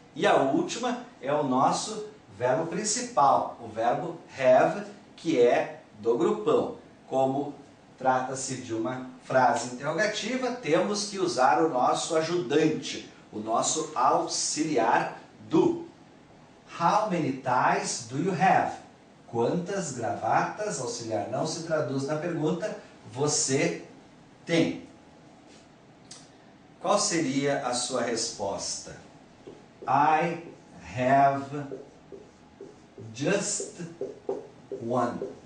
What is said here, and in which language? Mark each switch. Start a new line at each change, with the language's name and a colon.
Portuguese: E a última é o nosso verbo principal, o verbo have, que é do grupão. Como trata-se de uma frase interrogativa, temos que usar o nosso ajudante, o nosso auxiliar do.
English: How many ties do you have?
Portuguese: Quantas gravatas, auxiliar não se traduz na pergunta, você tem? Qual seria a sua resposta?
English: I have just one.